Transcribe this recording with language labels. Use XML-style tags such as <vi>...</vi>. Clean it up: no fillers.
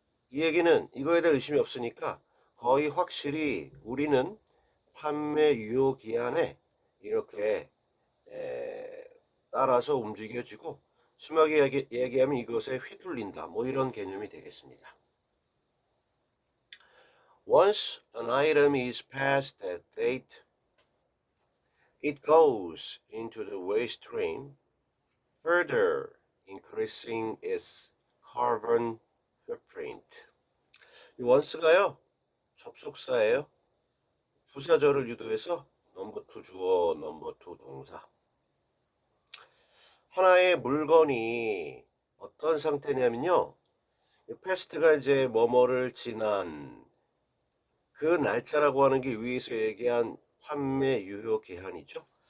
<ko>이 얘기는 이거에 대한 의심이 없으니까 거의 확실히 우리는 판매 유효 기한에 이렇게 따라서 움직여지고 심하게 얘기하면 이것에 휘둘린다 뭐 이런 개념이 되겠습니다.</ko> <en>Once an item is past that date, it goes into the waste stream, further increasing its carbon footprint.</en> <ko>이 once가요 접속사예요. 부사절을 유도해서 넘버 투 주어, 넘버 투 동사. 하나의 물건이 어떤 상태냐면요. 패스트가 이제 뭐뭐를 지난 그 날짜라고 하는 게 위에서 얘기한 판매 유효 기한이죠.</ko>